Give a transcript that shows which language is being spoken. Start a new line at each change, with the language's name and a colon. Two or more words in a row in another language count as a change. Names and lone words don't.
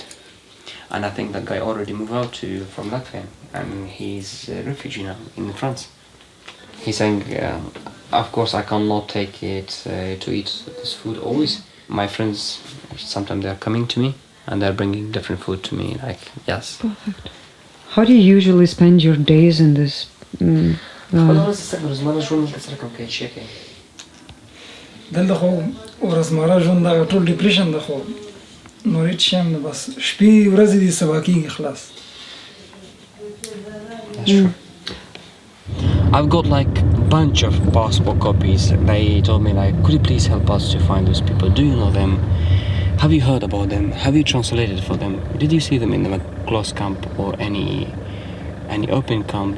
English: And I think that guy already moved out from Latvia and he's a refugee now in France. He's saying, of course I cannot take it to eat this food always. My friends, sometimes they're coming to me and they're bringing different food to me, like, yes. Perfect. How do you usually spend your days in this?
Pashto: دلته خو ورځمره ژوند دا ټول ډیپریشن ده خو نور هیڅ شی هم نه بس شپې ورځې دي سبا کېږي خلاص.
English: That's true. I've got like bunch of passport copies. They told me like, could you please help us to find those people? Do you know them? Have you heard about them? Have you translated for them? Did you see them in the close camp or any open camp?